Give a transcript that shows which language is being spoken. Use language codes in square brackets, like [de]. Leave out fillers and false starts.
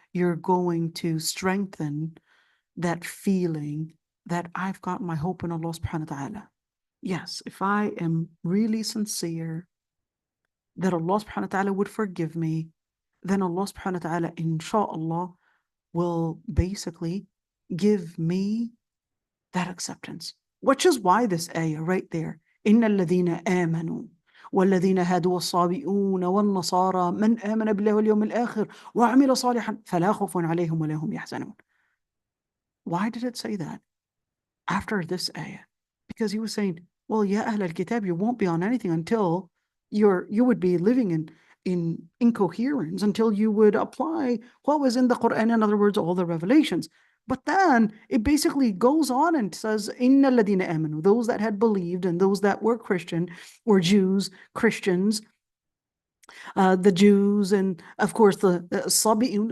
[en] You're going to strengthen that feeling that I've got my hope in Allah subhanahu wa ta'ala. Yes, if I am really sincere that Allah subhanahu wa ta'ala would forgive me, then Allah subhanahu wa ta'ala, inshallah, will basically give me that acceptance. Which is why this ayah right there, [ar] إِنَّ الَّذِينَ آمَنُوا والذين هادوا والصابئون والنصارى من آمن بالله واليوم الآخر وعمل صالحا فلا خوف عليهم ولا هم يحزنون. [en] Why did it say that after this ayah? Because he was saying, well, ya Ahl al-Kitab, you won't be on anything until you would be living in incoherence, until you would apply what was in the Quran, in other words, all the revelations. But then it basically goes on and says, Inna alladhina amanu, those that had believed and those that were Christian or Jews, Christians, the Jews, and of course the Sabi'un.